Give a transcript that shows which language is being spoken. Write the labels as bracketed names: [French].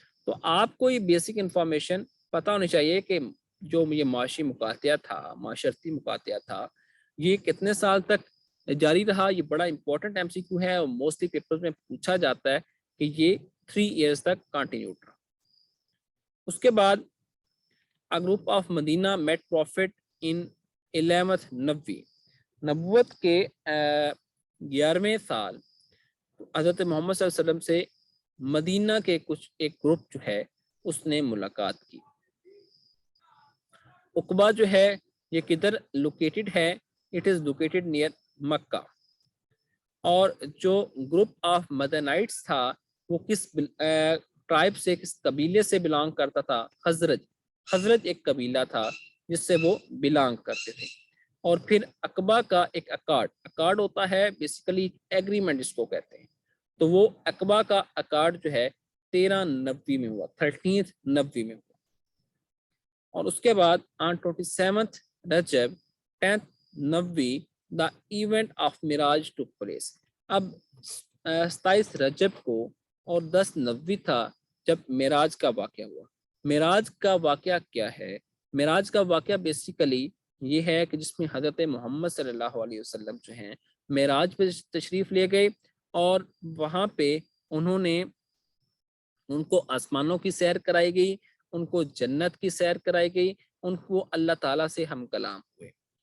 [Urdu] تو آپ کو یہ بیسک انفارمیشن پتہ ہونی چاہیے کہ جو یہ معاشی مقاطعہ تھا، معاشرتی مقاطعہ تھا، یہ کتنے سال تک جاری رہا. یہ بڑا امپورٹنٹ MCQ ہے اور موسٹلی پیپرز میں پوچھا جاتا ہے کہ یہ 3 ایئرز تک کنٹینیو رہا. اس کے بعد [English] a group of Madinah met prophet in 11th نبوی. [Urdu] نبوت کے 11ویں سال حضرت محمد صلی اللہ علیہ وسلم سے مدینہ کے کچھ ایک گروپ جو ہے اس نے ملاقات کی. عقبہ جو ہے یہ کدھر لوکیٹڈ ہے؟ [English] It is located near Makkah. [Urdu] اور جو گروپ آف مدنائٹس تھا وہ کس ٹرائب سے، کس قبیلے سے بلانگ کرتا تھا؟ خزرج. خزرج ایک قبیلہ تھا جس سے وہ بلانگ کرتے تھے. اور پھر عقبہ کا ایک اکارڈ ہوتا ہے بیسیکلی ایگریمنٹ جس کو کہتے ہیں. تو وہ عقبہ کا اکارڈ جو ہے 1390 میں ہوا، 1390 میں ہوا. اور اس کے بعد [English] on 27th رجب 10th نوی the event of Miraj took place. [Urdu] اب 27 رجب کو اور 10 نوی تھا جب معراج کا واقعہ ہوا. معراج کا واقعہ کیا ہے؟ معراج کا واقعہ بیسیکلی یہ ہے کہ جس میں حضرت محمد صلی اللہ علیہ وسلم جو ہیں معراج پہ تشریف لے گئے اور وہاں پہ انہوں نے ان کو آسمانوں کی سیر کرائی گئی، ان کو جنت کی سیر کرائی گئی، ان کو اللہ تعالیٰ سے ہم کلام ہوئے.